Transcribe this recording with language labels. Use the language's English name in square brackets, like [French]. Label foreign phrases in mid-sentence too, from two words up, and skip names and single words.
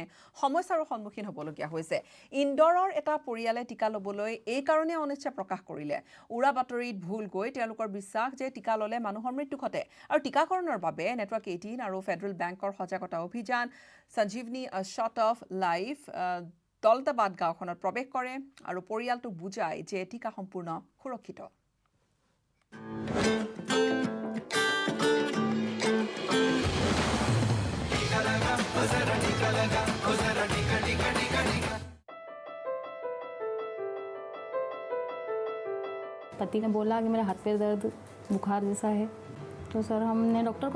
[Assamese] সমস্যাৰ সন্মুখীন হ'বলগীয়া হৈছে ইন্দোৰৰ এটা পৰিয়ালে টিকা ল'বলৈ এই কাৰণে অনিচ্ছা প্ৰকাশ কৰিলে উৰা বাতৰিত ভুল গৈ তেওঁলোকৰ বিশ্বাস যে টিকা ল'লে মানুহৰ মৃত্যু ঘটে আৰু টিকাকৰণৰ বাবে নেটৱৰ্ক 18 আৰু ফেডাৰেল বেংকৰ সজাগতা অভিযান সঞ্জীৱনী শ্বট অফ লাইফ দলতাবাদ গাঁওখনত প্ৰৱেশ কৰে আৰু পৰিয়ালটোক বুজায় যে টিকা সম্পূৰ্ণ সুৰক্ষিত [Hindi] पति ने बोला कि मेरा हाथ पैर दर्द बुखार जैसा है तो सर हमने डॉक्टर